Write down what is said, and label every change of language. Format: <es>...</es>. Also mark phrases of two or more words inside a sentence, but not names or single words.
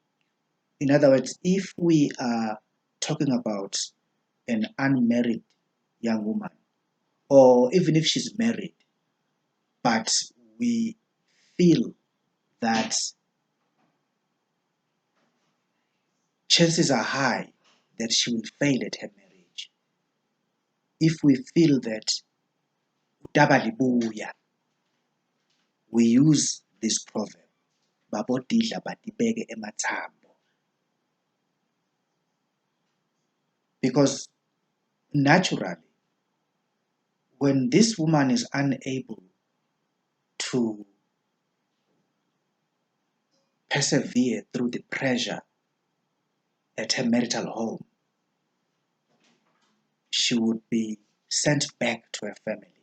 <en>In other words, if we are talking about an unmarried young woman, or even if she's married, but we feel that chances are high that she will fail at her marriage. If we feel that utabalibuya, we use this proverb,</en> <ss>babodidla batibeke emathambo,</ss> <en>because naturally, when this woman is unable to persevere through the pressure at her marital home, she would be sent back to her family.</en>